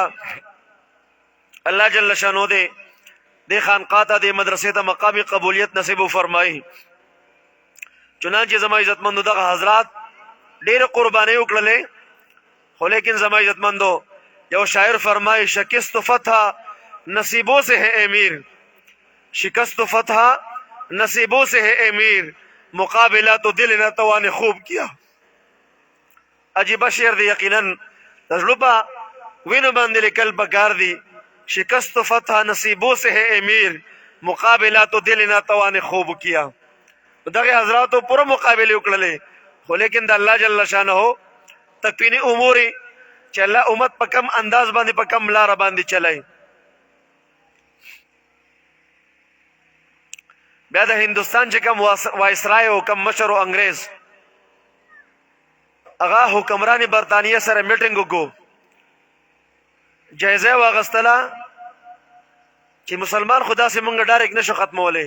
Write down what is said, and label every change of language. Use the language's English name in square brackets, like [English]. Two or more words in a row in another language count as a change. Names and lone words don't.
[Pashto] الله جل شانو دې د خانقاه ته د مدرسې ته مقام قبولیت نصیب فرمایي. چنانچه زما عزتمندو دغه حضرات ډېر قرباني وکړلې، خو لیکن زما عزتمندو یو شاعر فرمایي [Urdu] شکست فتح نصیبوں سے ہے امیر، شکست فتح نصیبوں سے ہے امیر، مقابلہ تو دل نہ توان خوب کیا. [Pashto] عجیب شعر دی، یقینا تجربہ وینو باندې لیکل پکار دی. [Urdu] شکست فتح نصیبوں سے ہے امیر، مقابلہ تو دل نہ توان خوب کیا. [Pashto] دغه حضراتو پوره مقابله وکړلې، خو لیکن د الله جل شانه تکوینی امور چې الله امت په کم انداز باندې په کم لار باندې چلای. بیا د هندستان چې کم وایسرای او کم مشر او انګريز هغه حکمران برطانیه سره میټینګ وکړو، جایزه واغستله چې مسلمان خدا سے مونږ ډایرکټ نشو ختمولې.